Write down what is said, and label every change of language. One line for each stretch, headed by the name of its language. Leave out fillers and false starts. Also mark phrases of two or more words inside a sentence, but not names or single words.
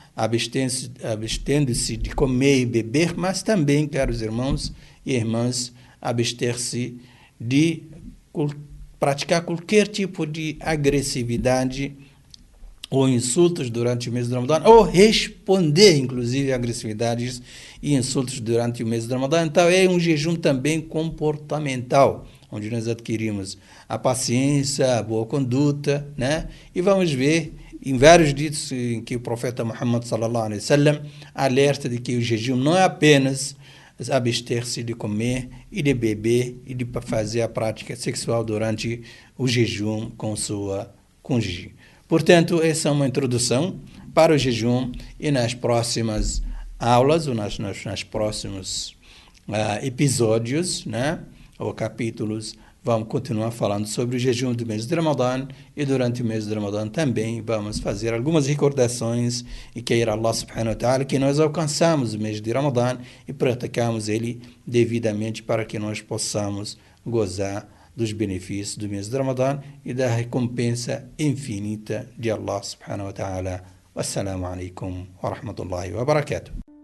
Portuguese: abstendo-se de comer e beber, mas também, caros irmãos e irmãs, abster-se de praticar qualquer tipo de agressividade ou insultos durante o mês do Ramadã, ou responder, inclusive, a agressividades e insultos durante o mês do Ramadã. Então, é um jejum também comportamental, onde nós adquirimos a paciência, a boa conduta, né? E vamos ver em vários ditos em que o profeta Muhammad
Arabic: صلى الله عليه وسلم
Portuguese: alerta de que o jejum não é apenas abster-se de comer e de beber e de fazer a prática sexual durante o jejum com sua cônjuge. Portanto, essa é uma introdução para o jejum, e nas próximas aulas ou nas próximos episódios, né, ou capítulos, vamos continuar falando sobre o jejum do mês de Ramadã, e durante o mês de Ramadã também vamos fazer algumas recordações e queira Allah
Arabic: سبحانه وتعالى
Portuguese: que nós alcançamos o mês de Ramadã e praticamos ele devidamente para que nós possamos gozar dos benefícios do mês de Ramadã e da recompensa infinita de Allah
Arabic: سبحانه وتعالى. والسلام عليكم ورحمة الله وبركاته.